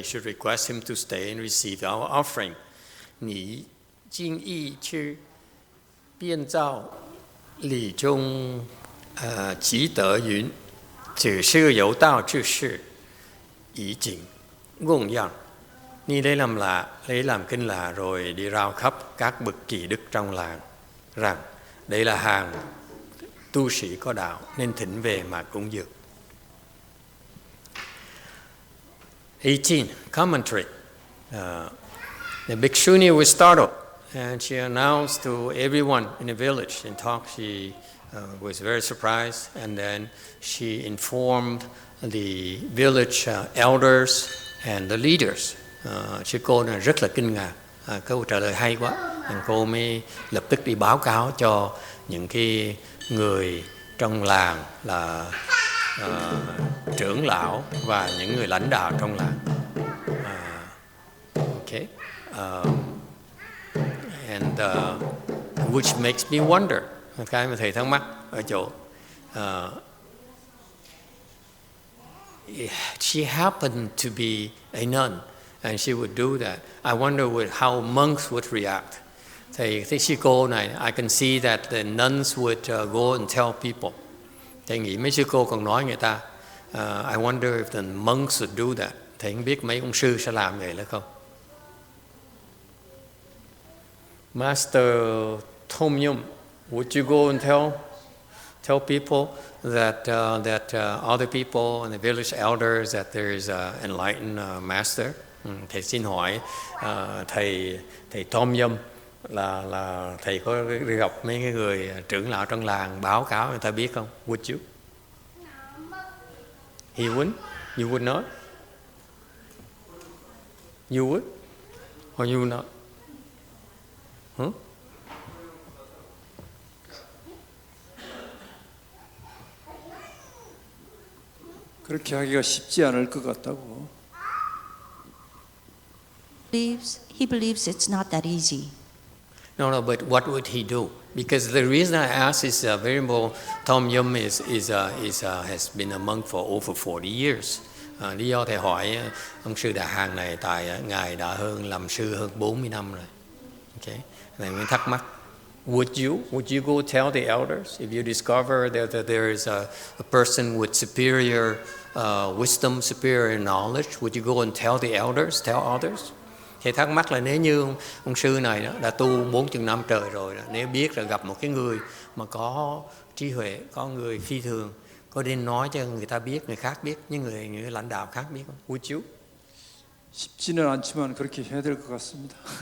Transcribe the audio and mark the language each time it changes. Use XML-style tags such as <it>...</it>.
<en>He should request him to stay and receive our offering. Ni jing yi chu bian zao li zhong qi de yun, chỉ sư有道之事已经供养.</en> <vi>Ni lấy làm kinh lạ rồi đi rao khắp các bậc kỳ đức trong làng rằng đây là hàng tu sĩ có đạo nên thỉnh về mà cúng dường.</vi> <en>18. Commentary. The Bhikshuni was startled and she announced to everyone in the village and talked. She was very surprised, and then she informed the village elders and the leaders.</en> <vi>Sư cô này rất là kinh ngạc. Câu trả lời hay quá. Cô mới lập tức đi báo cáo cho những cái người trong làng là trưởng lão và những người lãnh đạo trong làng.</vi> <en>Okay. And which makes me wonder.</en> <vi>Cái mà thầy thắc mắc ở chỗ</vi> <en>she happened to be a nun and she would do that. I wonder how monks would react.</en> <vi>Thầy sư cô này,</vi> <en>I can see that the nuns would go and tell people.</en> <vi>Thầy nghĩ mấy sư cô còn nói người ta.</vi> <en>I wonder if the monks would do that.</en> <vi>Thầy không biết mấy ông sư sẽ làm vậy là không?</vi> <en>Master Tom Yum, would you go and tell people that other people and the village elders that there is an enlightened master?</en> <vi>Thầy xin hỏi thầy Tom Yum là thầy có gặp mấy cái người trưởng lão trong làng báo cáo người ta biết không?</vi> <en>Would you? He wouldn't? You would not? You would? Or you would not? Huh?</en> <ko>그렇게 하기가 쉽지 않을 것 같다고.</ko> <en>He believes it's not that easy. No, but what would he do? Because the reason I ask is very simple. Tom Yum has been a monk for over 40 years.</en> <vi>Lý do thầy hỏi ông sư Đà Hàn này tại ngài đã làm sư hơn 40 năm rồi. Okay, này mới thắc mắc.</vi> <en>Would you go tell the elders if you discover that there is a person with superior wisdom, superior knowledge? Would you go and tell the elders, tell others?</en> <vi>Thì thắc mắc là nếu như ông sư này đó, đã tu 40 năm trời rồi đó, nếu biết là gặp một cái người mà có trí huệ, có người phi thường, có nên nói cho người ta biết, người khác biết, những lãnh đạo khác biết không?</vi> <en>Would you?</en> <ko>쉽지는 않지만 그렇게 해야 될 것 같습니다.</ko>